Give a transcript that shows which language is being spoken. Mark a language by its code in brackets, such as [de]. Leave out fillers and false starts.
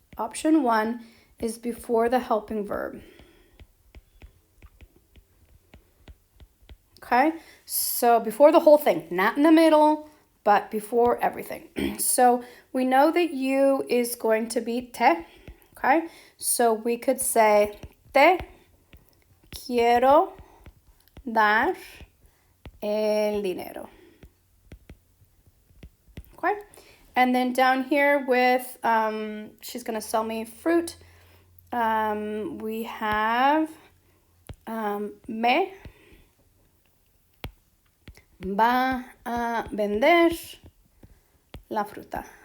[en] Option 1 is before the helping verb. Okay, so before the whole thing, not in the middle, but before everything. So we know that you is going to be te. Okay, so we could say [es] te quiero dar el dinero. [en] Okay, and then down here with she's going to sell me fruit. We have [es] me va a vender la fruta.